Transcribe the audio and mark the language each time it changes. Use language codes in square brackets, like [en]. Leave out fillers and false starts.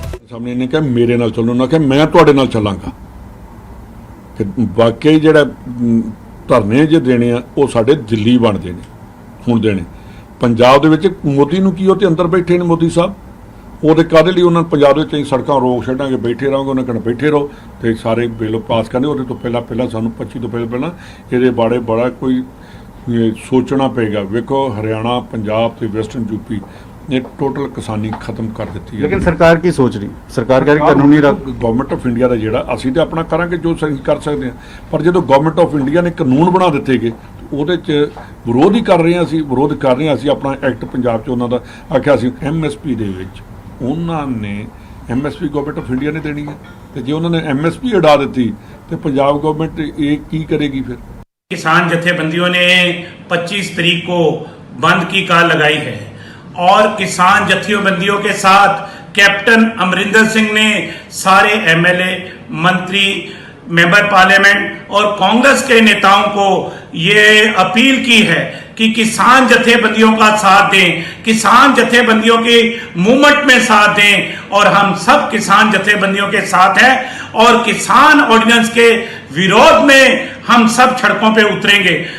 [pa] ਸਾਹਮਣੇ ਨੇ ਕਿਹਾ ਮੇਰੇ ਨਾਲ ਚੱਲੋ, ਨਾ ਕਿ ਮੈਂ ਤੁਹਾਡੇ ਨਾਲ ਚੱਲਾਂਗਾ। ਕਿ ਵਾਕਈ ਜਿਹੜਾ ਧਰਨੇ ਜੇ ਦੇਣੇ ਆ ਉਹ ਸਾਡੇ ਦਿੱਲੀ ਬਣਦੇ ਨੇ, ਹੁਣ ਦੇਣੇ ਪੰਜਾਬ ਦੇ ਵਿੱਚ ਮੋਦੀ ਨੂੰ ਕੀ ਉਹ ਤੇ ਅੰਦਰ ਬੈਠੇ ਨੇ ਮੋਦੀ ਸਾਹਿਬ, ਉਹਦੇ ਕਾਹਦੇ ਲਈ ਉਹਨਾਂ ਪੰਜਾਬ ਦੇ ਵਿੱਚ ਅਸੀਂ ਸੜਕਾਂ ਰੋਕ ਛੱਡਾਂਗੇ, ਬੈਠੇ ਰਹਾਂਗੇ, ਉਹਨਾਂ ਕਹਿੰਦੇ ਬੈਠੇ ਰਹੋ ਤੇ ਸਾਰੇ ਬਿੱਲ ਪਾਸ ਕਰਨੇ। ਉਹਦੇ ਤੋਂ ਪਹਿਲਾਂ ਸਾਨੂੰ 25 ਤੋਂ ਪਹਿਲਾਂ ਇਹਦੇ ਬਾਰੇ ਬੜਾ ਕੋਈ ਸੋਚਣਾ ਪਏਗਾ। ਵੇਖੋ ਹਰਿਆਣਾ, ਪੰਜਾਬ ਤੇ ਵੈਸਟਰਨ ਯੂਪੀ ਨੇ ਟੋਟਲ ਕਿਸਾਨੀ ਖਤਮ ਕਰ ਦਿੱਤੀ ਹੈ। [hi] लेकिन सरकार की सोच रही, सरकार कह रही कानूनी [pa] ਗਵਰਨਮੈਂਟ ਆਫ ਇੰਡੀਆ ਦਾ ਜਿਹੜਾ ਅਸੀਂ ਤੇ ਆਪਣਾ ਕਰਾਂਗੇ ਜੋ ਅਸੀਂ ਕਰ ਸਕਦੇ ਹਾਂ, ਪਰ ਜਦੋਂ ਗਵਰਨਮੈਂਟ ਆਫ ਇੰਡੀਆ ਨੇ ਕਾਨੂੰਨ ਬਣਾ ਦਿੱਤੇ ਗਏ ਉਹਦੇ 'ਚ ਵਿਰੋਧ ਹੀ ਕਰ ਰਹੇ ਹਾਂ, ਅਸੀਂ ਵਿਰੋਧ ਕਰ ਰਹੇ ਹਾਂ। ਅਸੀਂ ਆਪਣਾ ਐਕਟ ਪੰਜਾਬ 'ਚ ਉਹਨਾਂ ਦਾ ਆਖਿਆ ਸੀ MSP ਦੇ ਵਿੱਚ ਉਹਨਾਂ ਨੇ MSP ਗਵਰਨਮੈਂਟ ਆਫ ਇੰਡੀਆ ਨੇ ਦੇਣੀ ਹੈ, ਤੇ ਜੇ ਉਹਨਾਂ ਨੇ MSP ਉਡਾ ਦਿੱਤੀ ਤੇ ਪੰਜਾਬ ਗਵਰਨਮੈਂਟ ਇਹ ਕੀ ਕਰੇਗੀ ਫਿਰ। [hi] किसान जथेबंदियों ने 25 तारीख को बंद की कॉल लगाई है और किसान जथेबंदियों के साथ कैप्टन अमरिंदर सिंह ने सारे MLA, मंत्री, मेंबर पार्लियामेंट और कांग्रेस के नेताओं को ये अपील की है कि किसान जथेबंदियों का साथ दें, किसान जथेबंदियों की मूवमेंट में साथ दें और हम सब किसान जथेबंदियों के साथ हैं और किसान ऑर्डिनेंस के विरोध में हम सब सड़कों पे उतरेंगे।